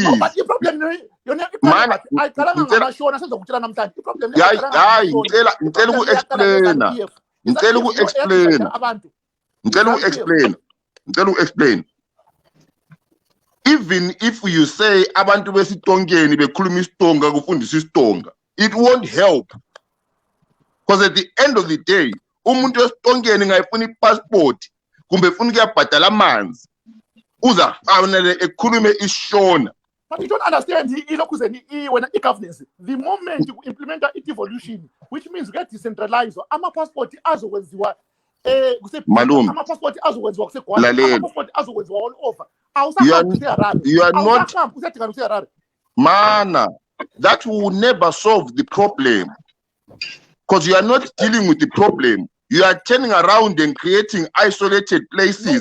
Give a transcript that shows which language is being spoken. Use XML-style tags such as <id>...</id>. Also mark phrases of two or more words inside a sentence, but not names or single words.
<en>No, but the problem explain. Even if you say</en> <nd>abantu besitongeni bekhuluma isitonga kufundisa isitonga,</nd> <en>it won't help. Because at the end of the day,</en> <nd>umuntu wesitongeni ngayifuna i-passport kumbe funa ukuyabhadala amanzi uza fanele ekhulume ishona.</nd> <en>But you don't understand when governance, the moment you implement a devolution, which means get decentralized,</en> <nd>ama passport azokwenziwa Malum, ama passport azokwenziwa</nd> <en>all over. You are not Mana, that will never solve the problem. Because you are not dealing with the problem. You are turning around and creating isolated places.</en>